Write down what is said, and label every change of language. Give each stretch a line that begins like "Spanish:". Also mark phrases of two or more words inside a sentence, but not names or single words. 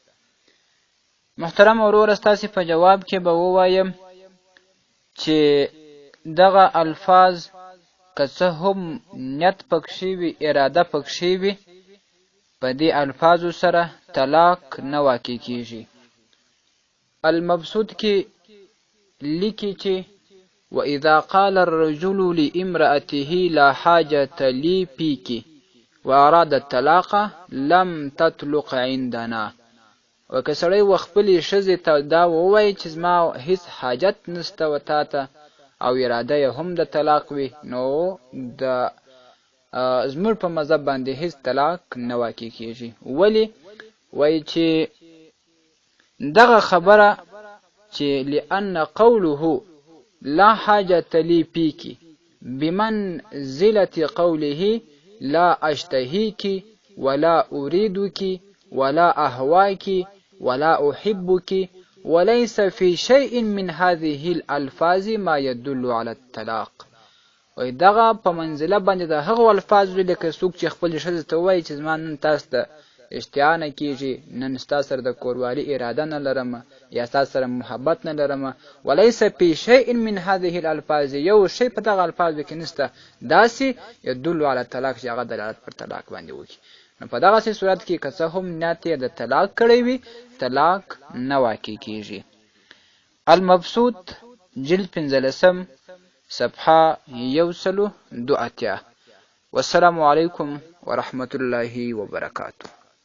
Pashto: محترم وروره، ستاسې په جواب کې به ووایم چې دغه الفاظ که څه هم نیت پکښې وي، اراده پکښې وي، په دې الفاظو سره طلاق نه واقع کیږي.
Arabic: المبسوط
Pashto: کې لیکي چې
Arabic: وإذا قال الرجل لامرأته لا حاجة لي فيك وأراد الطلاق لم تطلق عندنا.
Pashto: وکه سړی و خپلې ښځې ته دا ووایي چې زما هیڅ حاجت نسته و تاته او اراده یې هم د طلاق وي، نو د زموږ په مذهب باندې هیڅ طلاق نه واقع کیږي. ولې؟ وایي چې دغه خبره چې
Arabic: لأن قوله لا حاجة لي فيك بمنزلة قوله لا أشتهيك ولا أريدك ولا أهواك ولا أحبك وليس في شيء من هذه الألفاظ ما يدل على الطلاق.
Pashto: وای دغه په منزله باندې د هغو الفاظو لکه څوک چې خپلې ښځې ته ووایي چې زما نن تاسو ته اشتها نه کیږي، نن ستا سره د کوروالي اراده نه لرم یا ستا سره محبت نه لرم،
Arabic: وليس في شيء من هذه الالفاظ،
Pashto: یو شی په دغه الفاظو کې نسته داسې
Arabic: يدل على الطلاق
Pashto: چې هغه دلالت پر طلاق باندې وکړي. نو په دغسې صورت کې که څه هم نیت یې د طلاق کړی وي، طلاق نه واقع کیږي. المبسوط جلد 15 صفحه 182.
Arabic: والسلام علیکم ورحمة الله وبرکاته.